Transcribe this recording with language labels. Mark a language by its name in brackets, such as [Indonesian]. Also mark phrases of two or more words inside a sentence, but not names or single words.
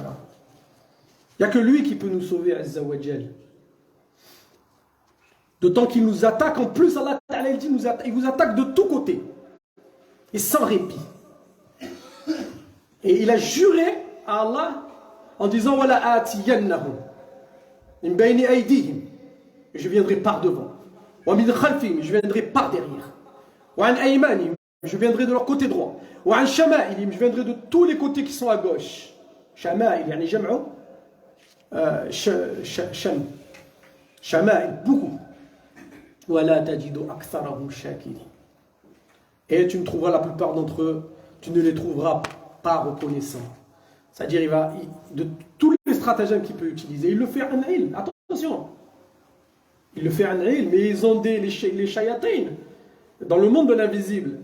[French] Il n'y a que lui qui peut nous sauver, [Arabic] عز وجل. [French] D'autant qu'il nous attaque, en plus [Arabic] الله تعالى [French] il dit, il vous attaque de tous côtés. Et sans répit. Et il a juré à Allah en disant « [Arabic] ولآتينهم من بين أيديهم [French] » et je viendrai par devant. « [Arabic] ومن خلفهم [French] » je viendrai par derrière. « [Arabic] وعن أيمانهم [French] » je viendrai de leur côté droit. « [Arabic] وعن شمائلهم [French] » je viendrai de tous les côtés qui sont à gauche. [Arabic] شمائل، يعني جمع شمائل, beaucoup. « ولا تجد أكثرهم شاكرين [French] » et tu ne trouveras la plupart d'entre eux, tu ne les trouveras pas reconnaissants. C'est-à-dire, de tous les stratagèmes qu'il peut utiliser, il le fait en ilm. Attention, il le fait en ilm, mais ils ont les shayatines dans le monde de l'invisible.